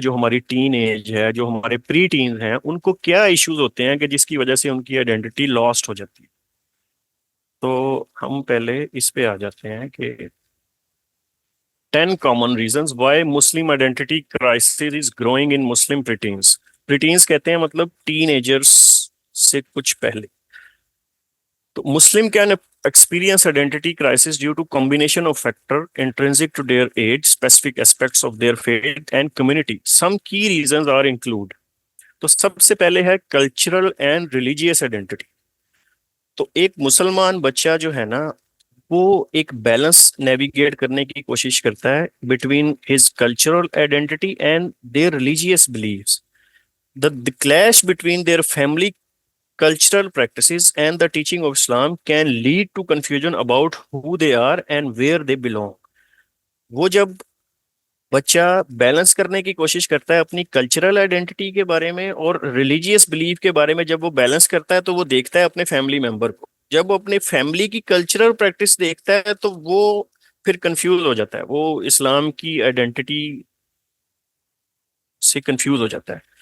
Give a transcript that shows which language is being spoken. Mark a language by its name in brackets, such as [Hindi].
[Urdu] جو ہماری teen age ہے، جو ہمارے پری ٹینز ہیں، ان کو کیا ایشوز ہوتے ہیں کہ جس کی وجہ سے ان کی آئیڈینٹی لاسٹ ہو جاتی ہے. تو ہم پہلے اس پہ آ جاتے ہیں کہ [English] 10 common reasons why Muslim identity crisis is growing in Muslim preteens. [Urdu] Preteens کہتے ہیں مطلب ٹین ایجرس سے کچھ پہلے. [English] تو Muslim can experience identity crisis due to combination of factor intrinsic to their age, specific aspects of their faith and community. Some key reasons are include. [Urdu] تو سب سے پہلے ہے [English] cultural and religious identity. [Urdu] تو ایک مسلمان بچہ جو ہے نا وہ ایک بیلنس نیویگیٹ کرنے کی کوشش کرتا ہے [English] Between his cultural identity and their religious beliefs. The clash between their family cultural practices and the teaching of Islam can lead to confusion about who they are and where they belong. [Urdu] وہ جب بچہ balance کرنے کی کوشش کرتا ہے اپنی cultural identity کے بارے میں اور ریلیجیس بلیف کے بارے میں، جب وہ بیلنس کرتا ہے تو وہ دیکھتا ہے اپنے فیملی ممبر کو. جب وہ اپنے فیملی کی کلچرل پریکٹس دیکھتا ہے تو وہ پھر کنفیوز ہو جاتا ہے، وہ اسلام کی آئیڈینٹی سے کنفیوز ہو جاتا ہے.